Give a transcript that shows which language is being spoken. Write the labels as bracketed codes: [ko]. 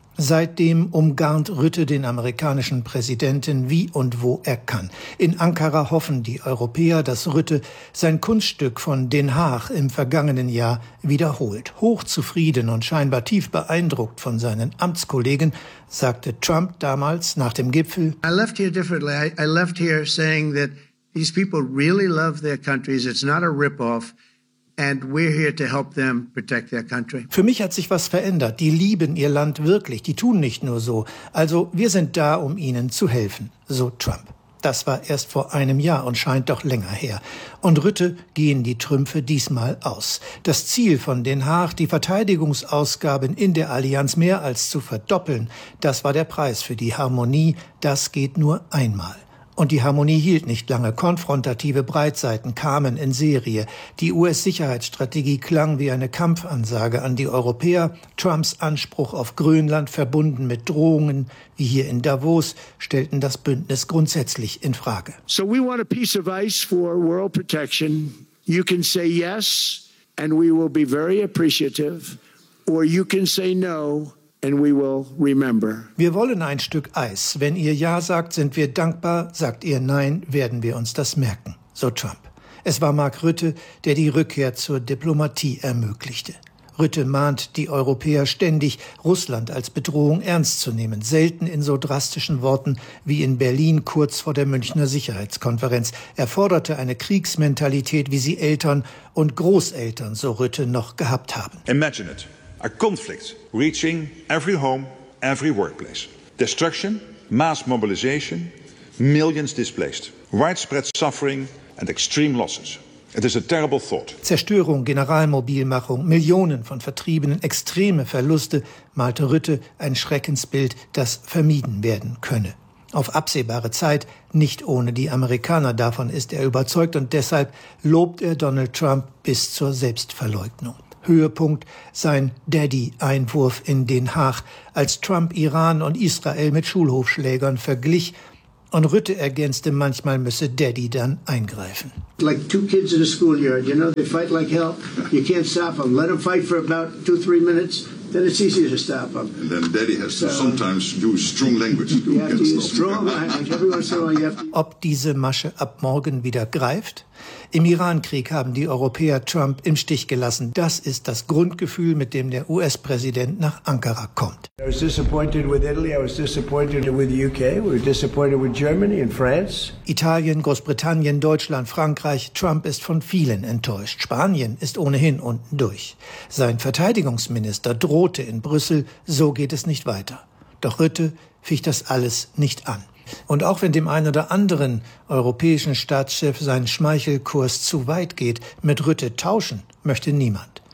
[de] Seitdem umgarnt Rutte den amerikanischen Präsidenten wie und wo er kann. In Ankara hoffen die Europäer, dass Rutte sein Kunststück von Den Haag im vergangenen Jahr wiederholt. Hochzufrieden und scheinbar tief beeindruckt von seinen Amtskollegen, sagte Trump damals nach dem Gipfel: [en] I left here differently. I left here saying that these people really love their countries. It's not a rip-off. And we're here to help them protect their country. [de] Für mich hat sich was verändert. Die lieben ihr Land wirklich. Die tun nicht nur so. Also wir sind da, um ihnen zu helfen, so Trump. Das war erst vor einem Jahr und scheint doch länger her. Und Rutte gehen die Trümpfe diesmal aus. Das Ziel von Den Haag, die Verteidigungsausgaben in der Allianz mehr als zu verdoppeln, das war der Preis für die Harmonie. Das geht nur einmal. Und die Harmonie hielt nicht lange. Konfrontative Breitseiten kamen in Serie. Die US-Sicherheitsstrategie klang wie eine Kampfansage an die Europäer. Trumps Anspruch auf Grönland, verbunden mit Drohungen wie hier in Davos, stellten das Bündnis grundsätzlich in Frage. [en] So we want a piece of ice for world protection. You can say yes and we will be very appreciative, or you can say no. And we will remember. [de] Wir wollen ein Stück Eis. Wenn ihr Ja sagt, sind wir dankbar. Sagt ihr Nein, werden wir uns das merken. So Trump. Es war Mark Rutte, der die Rückkehr zur Diplomatie ermöglichte. Rutte mahnt die Europäer ständig, Russland als Bedrohung ernst zu nehmen. Selten in so drastischen Worten wie in Berlin kurz vor der Münchner Sicherheitskonferenz. Er forderte eine Kriegsmentalität, wie sie Eltern und Großeltern, so Rutte, noch gehabt haben. [en] Imagine it. A conflict reaching every home, every workplace. Destruction, mass mobilization, millions displaced. Widespread suffering and extreme losses. It is a terrible thought. [de] Zerstörung, Generalmobilmachung, Millionen von Vertriebenen, extreme Verluste, malte Rutte ein Schreckensbild, das vermieden werden könne. Auf absehbare Zeit, nicht ohne die Amerikaner, davon ist er überzeugt und deshalb lobt er Donald Trump bis zur Selbstverleugnung. Höhepunkt sein Daddy-Einwurf in Den Haag, als Trump Iran und Israel mit Schulhofschlägern verglich Und Rütte ergänzte, manchmal müsse Daddy dann eingreifen. [en] Like two kids in a schoolyard, you know, they fight like hell. You can't stop them. Let them fight for about 2-3 minutes. Then it's easier to stop them. And then Daddy has to sometimes use strong language. You have to use strong language. Every once in a while you have to... [de] Ob diese Masche ab morgen wieder greift? Im Irankrieg haben die Europäer Trump im Stich gelassen. Das ist das Grundgefühl, mit dem der US-Präsident nach Ankara kommt. [en] I was disappointed with Italy, I was disappointed with the UK, we were disappointed with Germany and France. [de] Italien, Großbritannien, Deutschland, Frankreich, Trump ist von vielen enttäuscht. Spanien ist ohnehin unten durch. Sein Verteidigungsminister drohte in Brüssel, so geht es nicht weiter. Doch Rütte ficht das alles nicht an. Und auch wenn dem einen oder anderen europäischen Staatschef sein Schmeichelkurs zu weit geht, mit Rütte tauschen möchte niemand.